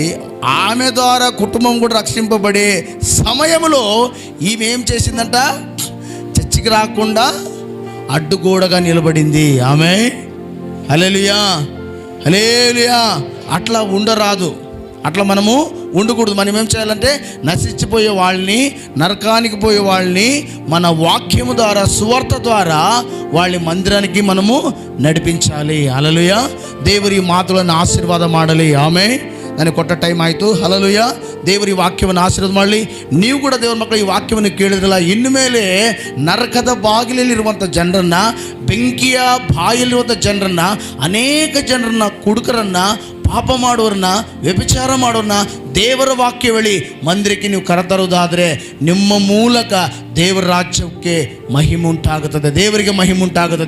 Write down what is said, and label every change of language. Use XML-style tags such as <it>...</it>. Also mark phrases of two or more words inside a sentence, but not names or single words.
<te>ఆమె ద్వారా కుటుంబం కూడా రక్షింపబడే సమయంలో ఈమె ఏం చేసిందంట, చర్చికి రాకుండా అడ్డుగోడగా నిలబడింది ఆమె. హల్లెలూయా, హల్లెలూయా. అట్లా ఉండరాదు, అట్లా మనము ఉండకూడదు. మనం ఏం చేయాలంటే, నశించిపోయే వాళ్ళని, నరకానికి పోయే వాళ్ళని మన వాక్యము ద్వారా, సువార్త ద్వారా వాళ్ళ మందిరానికి మనము ನಡಿಪಿಂಚಾಲಿ.</te> <kn>ಹಲ್ಲೆಲೂಯ. ದೇವರ ಮಾತುಗಳನ್ನು ಆಶೀರ್ವಾದ ಮಾಡಲಿ. ಆಮೇಲೆ ನನಗೆ ಕೊಟ್ಟ ಟೈಮ್ ಆಯಿತು. ಹಲ್ಲೆಲೂಯ. ದೇವರ ವಾಕ್ಯವನ್ನು ಆಶೀರ್ವಾದ ಮಾಡಲಿ. ನೀವು ಕೂಡ ದೇವರ ಮಕ್ಕಳು ಈ ವಾಕ್ಯವನ್ನು ಕೇಳಿದ್ರಲ್ಲ, ಇನ್ನು ಮೇಲೆ ನರಕದ ಬಾಗಿಲಲ್ಲಿರುವಂಥ ಜನರನ್ನು, ಬೆಂಕಿಯ ಬಾಯಲ್ಲಿರುವಂಥ ಜನರನ್ನು, ಅನೇಕ ಜನರನ್ನು, ಕುಡುಕರನ್ನು, ಪಾಪ ಮಾಡೋರನ್ನ, ವ್ಯಭಿಚಾರ ಮಾಡೋರನ್ನ ದೇವರ ವಾಕ್ಯ ಹೇಳಿ ಮಂದಿರಕ್ಕೆ ನೀವು ಕರೆತರುವುದಾದರೆ ನಿಮ್ಮ ಮೂಲಕ ದೇವರ ರಾಜ್ಯಕ್ಕೆ ಮಹಿಮೆ ಉಂಟಾಗುತ್ತದೆ, ದೇವರಿಗೆ ಮಹಿಮೆ ಉಂಟಾಗುತ್ತದೆ.</kn>